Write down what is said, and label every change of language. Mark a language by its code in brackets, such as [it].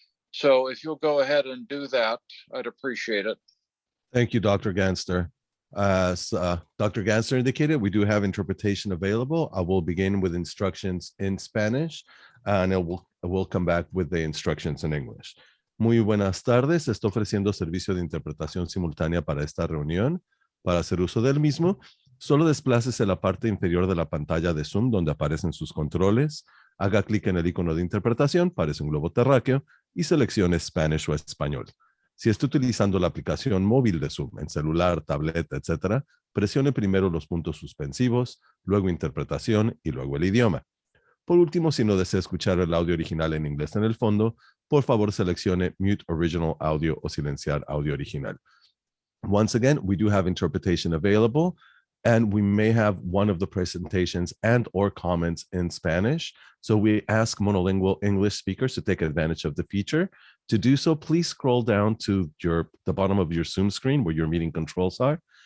[en] So if you'll go ahead and do that, I'd appreciate it. Thank you, Dr. Ganster. As Dr. Ganster indicated, we do have interpretation available. I will begin with instructions in Spanish, and we'll come back with the instructions in English. [es] Muy buenas tardes. Está ofreciendo servicio de interpretación simultánea para esta reunión. Para hacer uso del mismo, solo desplácese la parte inferior de la pantalla de Zoom donde aparecen sus controles. Haga clic en el icono de interpretación, parece un globo terráqueo, y seleccione Spanish o español. Si está utilizando la aplicación móvil de Zoom en celular, tableta, etc., presione primero los puntos suspensivos, luego interpretación y luego el idioma. Por último, si no desea escuchar el audio original en inglés en el fondo, por favor seleccione [en] Mute Original Audio [es] o silenciar audio original. [en] Once again, we do have interpretation available, and we may have one of the presentations and or comments in Spanish. So we ask monolingual English speakers to take advantage of the feature. To do so, please scroll down to the bottom of your Zoom screen where your meeting controls are.